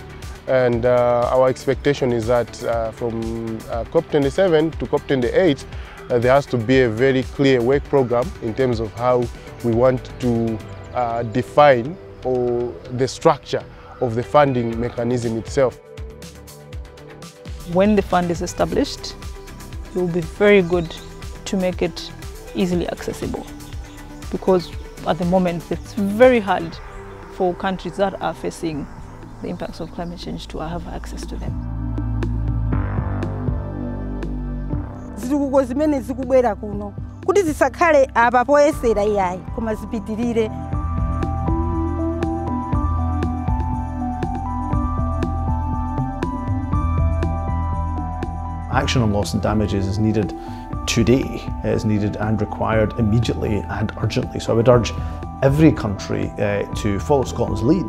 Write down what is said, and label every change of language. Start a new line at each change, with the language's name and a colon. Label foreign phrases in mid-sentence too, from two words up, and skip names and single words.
English: And our expectation is that from COP27 to COP28, there has to be a very clear work program in terms of how we want to define the structure of the funding mechanism itself. when the fund is established, it will be very good to make it easily accessible, because at the moment it's very hard for countries that are facing the impacts of climate change to have access to them.
Nyanja: Zitukuko zimene zikubwera kuno kuti zisakhale apa poyesera iyayi koma zipitirire.
English: Action on loss and damages is needed today, is needed and required immediately and urgently. So I would urge every country to follow Scotland's lead.